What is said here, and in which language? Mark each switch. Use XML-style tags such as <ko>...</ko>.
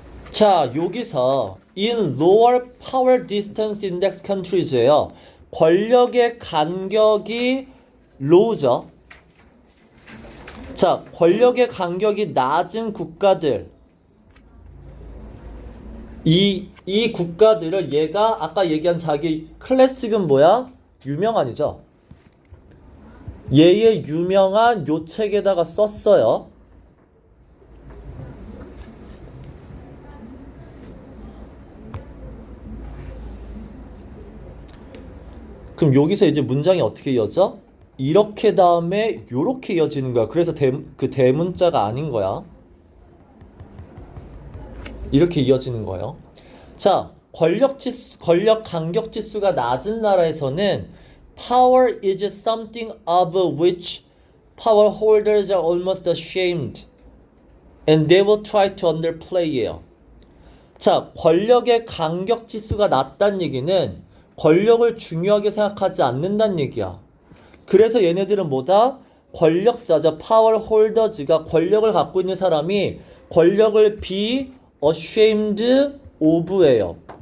<en>자, 여기서 in lower power distance index countries예요.</en> <ko>권력의 간격이 low죠. 자, 권력의 간격이 낮은 국가들. 이 국가들을 얘가 아까 얘기한 자기 클래식은 뭐야? 유명한이죠. 얘의 유명한 요 책에다가 썼어요. 그럼 여기서 이제 문장이 어떻게 이어져? 이렇게 다음에 요렇게 이어지는 거야. 그래서 그 대문자가 아닌 거야. 이렇게 이어지는 거예요. 자, 권력 간격 지수가 낮은 나라에서는</ko> <en>power is something of which power holders are almost ashamed and they will try to underplay예요.</en> <ko>자, 권력의 간격 지수가 낮다는 얘기는 권력을 중요하게 생각하지 않는다는 얘기야. 그래서 얘네들은 뭐다? 권력자죠. 파워 홀더즈가 권력을 갖고 있는 사람이 권력을</ko> <en>be ashamed of</en> <ko>예요.</ko>